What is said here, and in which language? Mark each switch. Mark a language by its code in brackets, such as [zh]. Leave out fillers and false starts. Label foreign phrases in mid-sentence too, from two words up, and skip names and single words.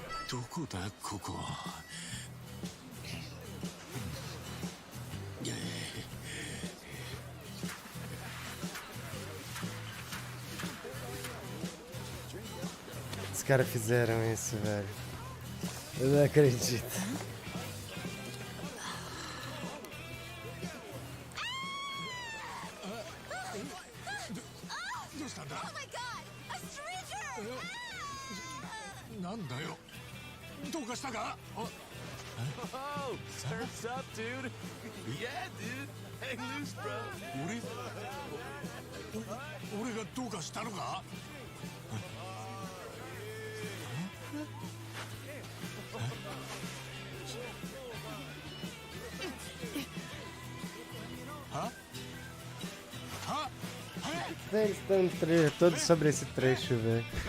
[ja] どこだここ。 [pt] Os caras fizeram isso, velho. Eu não acredito. [en] Oh my god! A stranger! [ja] なんだよ。どうかしたか？ [en] Oh, surf's up, dude. Yeah, dude. Hang loose, bro. [ja] 俺がどうかしたのか？ [pt] Eles estão todo sobre esse trecho, velho.